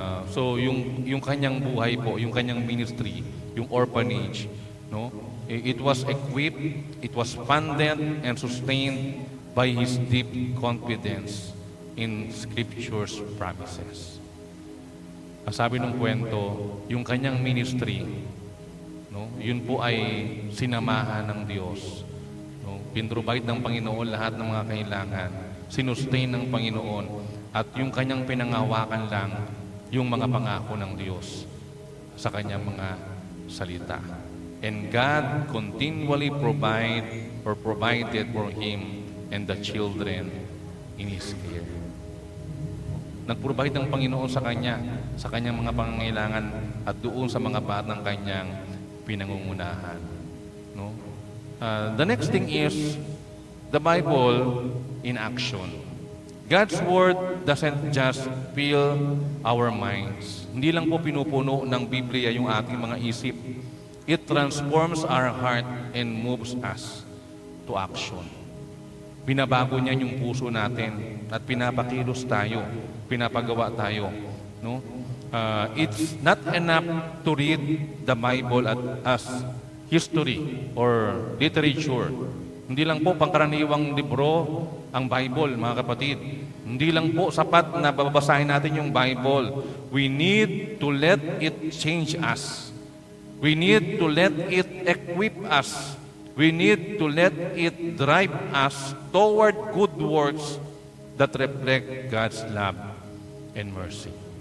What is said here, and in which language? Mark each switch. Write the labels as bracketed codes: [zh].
[tl] So yung kanyang buhay po, yung kanyang ministry, yung orphanage, no? [en] It was equipped, it was funded and sustained by his deep confidence in Scripture's promises. [tl] Ang sabi ng kwento, yung kanyang ministry, no, yun po ay sinamahan ng Diyos. No? Pinrovide ng Panginoon lahat ng mga kailangan, sinustain ng Panginoon, at yung kanyang pinangawakan lang yung mga pangako ng Diyos sa kanyang mga salita. [en] And God continually provided for him and the children in his care. [tl] Nag-provide ng Panginoon sa kanyang mga pangangailangan at doon sa mga batang kanyang pinangungunahan. No? [en] The next thing is the Bible in action. God's Word doesn't just fill our minds. [tl] Hindi lang po pinupuno ng Biblia yung ating mga isip. [en] It transforms our heart and moves us to action. [tl] Binabago niya yung puso natin at pinapakilos tayo, pinapagawa tayo. No? [en] It's not enough to read the Bible as history or literature. [tl] Hindi lang po pangkaraniwang libro ang Bible, mga kapatid. Hindi lang po sapat na babasahin natin yung Bible. [en] We need to let it change us. We need to let it equip us. We need to let it drive us toward good works that reflect God's love and mercy.